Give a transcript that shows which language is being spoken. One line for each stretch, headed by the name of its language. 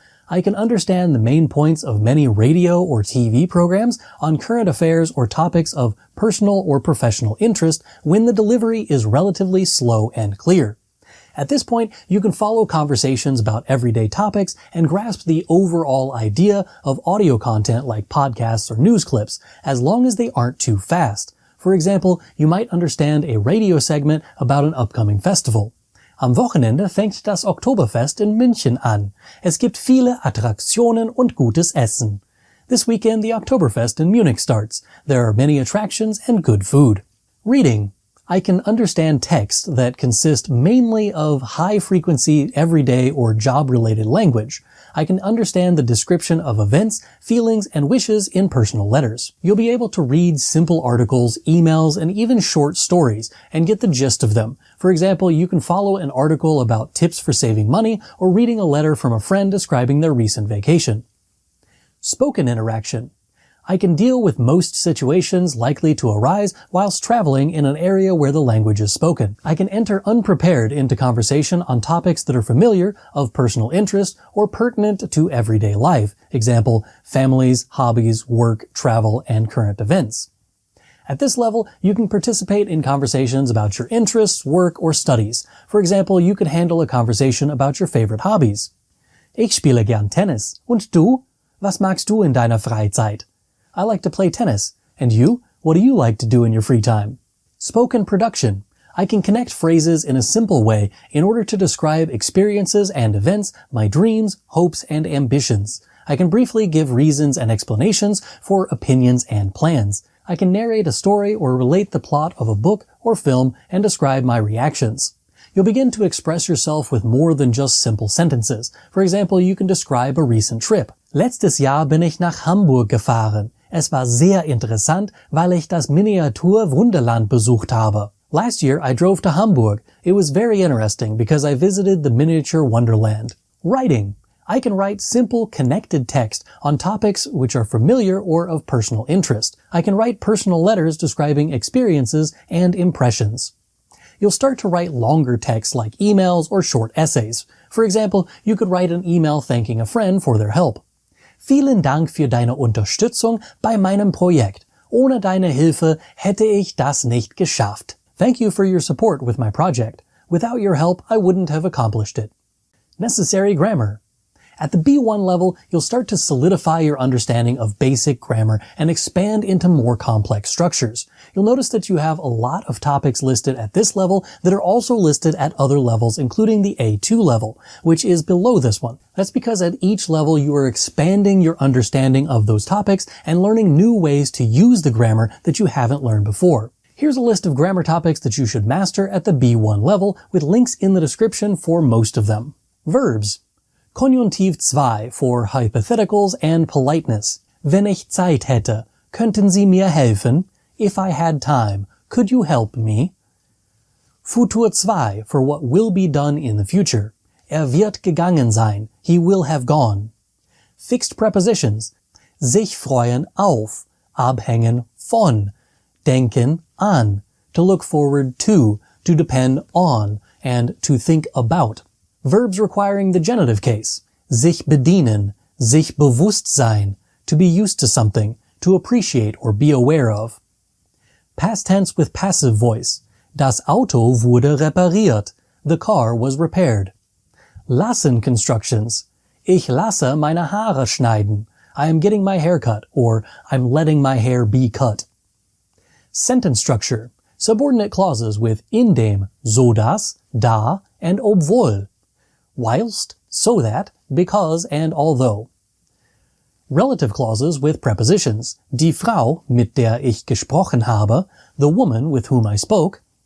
English: I can understand the main points of many radio or TV programs on current affairs or topics of personal or professional interest when the delivery is relatively slow and clear. At this point, you can follow conversations about everyday topics and grasp the overall idea of audio content like podcasts or news clips, as long as they aren't too fast. For example, you might understand a radio segment about an upcoming festival.
German: Am Wochenende fängt das Oktoberfest in München an. Es gibt viele Attraktionen und gutes Essen.
English: This weekend, the Oktoberfest in Munich starts. There are many attractions and good food. Reading. I can understand text that consist mainly of high-frequency, everyday, or job-related language. I can understand the description of events, feelings, and wishes in personal letters. You'll be able to read simple articles, emails, and even short stories, and get the gist of them. For example, you can follow an article about tips for saving money, or reading a letter from a friend describing their recent vacation. Spoken interaction. I can deal with most situations likely to arise whilst traveling in an area where the language is spoken. I can enter unprepared into conversation on topics that are familiar, of personal interest, or pertinent to everyday life. Example, families, hobbies, work, travel, and current events. At this level, you can participate in conversations about your interests, work, or studies. For example, you could handle a conversation about your favorite hobbies.
German: Ich spiele gern Tennis. Und du? Was magst du in deiner Freizeit?
English: I like to play tennis. And you? What do you like to do in your free time? Spoken production. I can connect phrases in a simple way in order to describe experiences and events, my dreams, hopes, and ambitions. I can briefly give reasons and explanations for opinions and plans. I can narrate a story or relate the plot of a book or film and describe my reactions. You'll begin to express yourself with more than just simple sentences. For example, you can describe a recent trip.
German: Letztes Jahr bin ich nach Hamburg gefahren. Es war sehr interessant, weil ich das Miniatur-Wunderland besucht habe.
English: Last year, I drove to Hamburg. It was very interesting because I visited the miniature wonderland. Writing. I can write simple, connected text on topics which are familiar or of personal interest. I can write personal letters describing experiences and impressions. You'll start to write longer texts like emails or short essays. For example, you could write an email thanking a friend for their help.
German: Vielen Dank für deine Unterstützung bei meinem Projekt. Ohne deine Hilfe hätte ich das nicht geschafft.
English: Thank you for your support with my project. Without your help, I wouldn't have accomplished it. Necessary grammar. At the B1 level, you'll start to solidify your understanding of basic grammar and expand into more complex structures. You'll notice that you have a lot of topics listed at this level that are also listed at other levels, including the A2 level, which is below this one. That's because at each level you are expanding your understanding of those topics and learning new ways to use the grammar that you haven't learned before. Here's a list of grammar topics that you should master at the B1 level, with links in the description for most of them. Verbs. Konjunktiv 2 for hypotheticals and politeness.
German: Wenn ich Zeit hätte, könnten Sie mir helfen?
English: If I had time, could you help me? Futur 2 for what will be done in the future.
German: Wird gegangen sein.
English: He will have gone. Fixed prepositions.
German: Sich freuen auf. Abhängen von. Denken an.
English: To look forward to depend on, and to think about. Verbs requiring the genitive case.
German: Sich bedienen, sich bewusst sein,
English: to be used to something, to appreciate or be aware of. Past tense with passive voice.
German: Das Auto wurde repariert.
English: The car was repaired. Lassen constructions.
German: Ich lasse meine Haare schneiden.
English: I am getting my hair cut, or I'm letting my hair be cut. Sentence structure. Subordinate clauses with indem, so dass, da, and obwohl. Whilst, so that, because, and although. Relative clauses with prepositions.
German: Die Frau, mit der ich gesprochen habe,
English: the woman with whom I spoke.